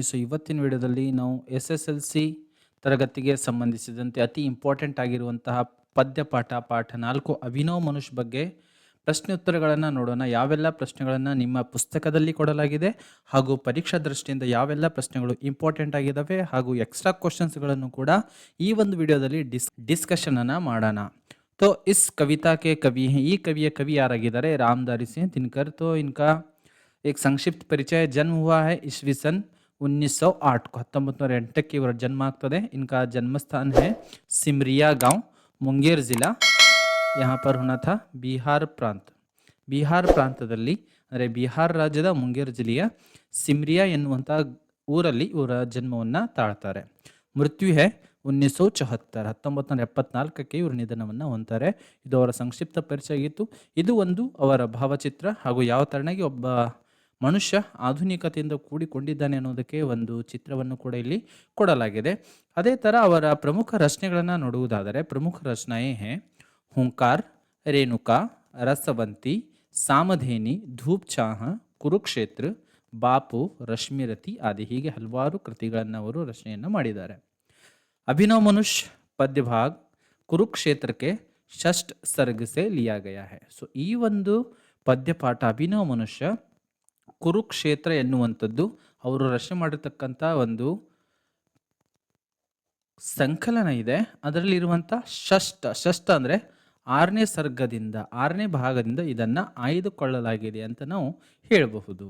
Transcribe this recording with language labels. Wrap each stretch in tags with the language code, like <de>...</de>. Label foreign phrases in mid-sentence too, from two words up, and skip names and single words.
<kn>ಸೊ ಇವತ್ತಿನ ವಿಡಿಯೋದಲ್ಲಿ ನಾವು SSLC ತರಗತಿಗೆ ಸಂಬಂಧಿಸಿದಂತೆ ಅತಿ ಇಂಪಾರ್ಟೆಂಟ್ ಆಗಿರುವಂತಹ ಪದ್ಯಪಾಠ ಪಾಠ 4 ಅಭಿನವ್ ಮನುಷ್ಯ ಬಗ್ಗೆ ಪ್ರಶ್ನೆ ಉತ್ತರಗಳನ್ನು ನೋಡೋಣ. ಯಾವೆಲ್ಲ ಪ್ರಶ್ನೆಗಳನ್ನು ನಿಮ್ಮ ಪುಸ್ತಕದಲ್ಲಿ ಕೊಡಲಾಗಿದೆ ಹಾಗೂ ಪರೀಕ್ಷಾ ದೃಷ್ಟಿಯಿಂದ ಯಾವೆಲ್ಲ ಪ್ರಶ್ನೆಗಳು ಇಂಪಾರ್ಟೆಂಟ್ ಆಗಿದ್ದಾವೆ ಹಾಗೂ</kn> <en>extra questionsಗಳನ್ನು</en> <kn>ಕೂಡ ಈ ಒಂದು ವಿಡಿಯೋದಲ್ಲಿ ಡಿಸ್ಕಷನ್ ಅನ್ನ ಮಾಡೋಣ.</kn> <hi>तो इस कविता के कवि हैं,</hi> <kn>ಈ ಕವಿಯ ಕವಿ ಯಾರಾಗಿದ್ದಾರೆ?</kn> <hi>रामधारी सिंह दिनकर. तो इनका एक संक्षिप्त परिचय. जन्म हुआ है ईस्वी सन 1908 को, 1908</hi> <kn>ಇವರ ಜನ್ಮ ಆಗ್ತದೆ.</kn> <hi>इनका जन्म स्थान है सिमरिया गांव, मुंगेर जिला. यहाँ पर होना था</hi> <kn>ಬಿಹಾರ್ ಪ್ರಾಂತ. ಬಿಹಾರ್ ಪ್ರಾಂತದಲ್ಲಿ ಅಂದರೆ ಬಿಹಾರ್ ರಾಜ್ಯದ ಮುಂಗೇರ್ ಜಿಲ್ಲೆಯ ಸಿಮ್ರಿಯಾ ಎನ್ನುವಂಥ ಊರಲ್ಲಿ ಇವರ ಜನ್ಮವನ್ನು ತಾಳ್ತಾರೆ.</kn> <hi>मृत्यु है</hi> <kn>1974, 1974ಕ್ಕೆ ಇವರು ನಿಧನವನ್ನು ಹೊಂತಾರೆ. ಇದು ಅವರ ಸಂಕ್ಷಿಪ್ತ ಪರಿಚಯ ಆಗಿತ್ತು. ಇದು ಒಂದು ಅವರ ಭಾವಚಿತ್ರ ಹಾಗೂ ಯಾವ ತರನಾಗಿ ಒಬ್ಬ ಮನುಷ್ಯ ಆಧುನಿಕತೆಯಿಂದ ಕೂಡಿಕೊಂಡಿದ್ದಾನೆ ಅನ್ನೋದಕ್ಕೆ ಒಂದು ಚಿತ್ರವನ್ನು ಕೂಡ ಇಲ್ಲಿ ಕೊಡಲಾಗಿದೆ. ಅದೇ ಥರ ಅವರ ಪ್ರಮುಖ ರಚನೆಗಳನ್ನು ನೋಡುವುದಾದರೆ</kn> <hi>प्रमुख रचनाएँ है</hi> <kn>ಹುಂಕಾರ, ರೇಣುಕಾ, ರಸವಂತಿ, ಸಾಮಧೇನಿ, ಧೂಪ್ ಚಾಹ, ಕುರುಕ್ಷೇತ್ರ, ಬಾಪು, ರಶ್ಮಿರತಿ ಆದಿ ಹೀಗೆ ಹಲವಾರು ಕೃತಿಗಳನ್ನು ಅವರು ರಚನೆಯನ್ನು ಮಾಡಿದ್ದಾರೆ.</kn> <hi>अभिनव मनुष्य पद्य भाग कुरुक्षेत्र के षष्ठ सर्ग से लिया गया है.</hi> <kn>ಸೊ ಈ ಒಂದು ಪದ್ಯಪಾಠ ಅಭಿನವ ಮನುಷ್ಯ ಕುರುಕ್ಷೇತ್ರ ಎನ್ನುವಂಥದ್ದು ಅವರು ರಚನೆ ಮಾಡಿರ್ತಕ್ಕಂಥ ಒಂದು ಸಂಕಲನ ಇದೆ. ಅದರಲ್ಲಿರುವಂಥ ಷಷ್ಠ ಅಂದರೆ 6ನೇ ಸರ್ಗದಿಂದ 6ನೇ ಭಾಗದಿಂದ ಇದನ್ನು ಆಯ್ದುಕೊಳ್ಳಲಾಗಿದೆ ಅಂತ ನಾವು ಹೇಳಬಹುದು.</kn>